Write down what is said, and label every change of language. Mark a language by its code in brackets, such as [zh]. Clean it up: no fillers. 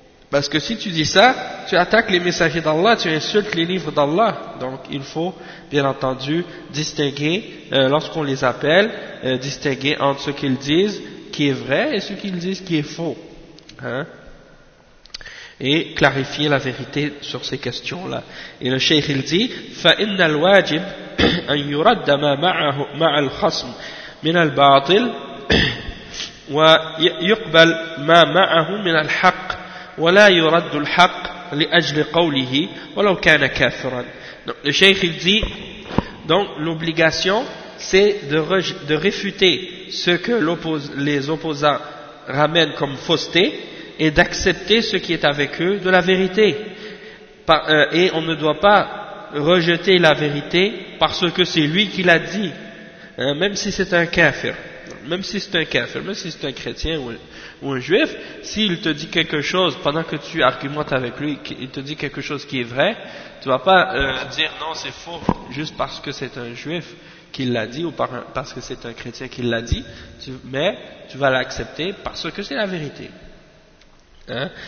[fr] Parce que si tu dis ça, tu attaques les messagers d'Allah, tu insultes les livres d'Allah. Donc, il faut, bien entendu, distinguer, lorsqu'on les appelle, distinguer entre ce qu'ils disent qui est vrai et ce qu'ils disent qui est faux. Hein? Et clarifier la vérité sur ces questions-là. Et le cheikh il dit, [ar] فَإِنَّ الْوَاجِبْ أَنْ يُرَدَّ مَا مَعَ الْخَصْمِ مِنَ الْبَاطِلِ وَيُقْبَلْ مَا مَعَهُ مِنَ الْحَقِّ وَلَا يُرَدُّ الْحَقِّ لِأَجْلِ قَوْلِهِ وَلَوْ كَانَ كَافِرًا. [fr] Donc le cheikh il dit, donc l'obligation c'est de réfuter ce que les opposants ramènent comme fausseté, et d'accepter ce qui est avec eux de la vérité. Et on ne doit pas rejeter la vérité parce que c'est lui qui l'a dit, hein, même si c'est un kafir, même si c'est un kafir, même si c'est un chrétien ou un juif, s'il te dit quelque chose pendant que tu argumentes avec lui, il te dit quelque chose qui est vrai, tu ne vas pas dire non, c'est faux, juste parce que c'est un juif qui l'a dit ou parce que c'est un chrétien qui l'a dit, mais tu vas l'accepter parce que c'est la vérité. Hein?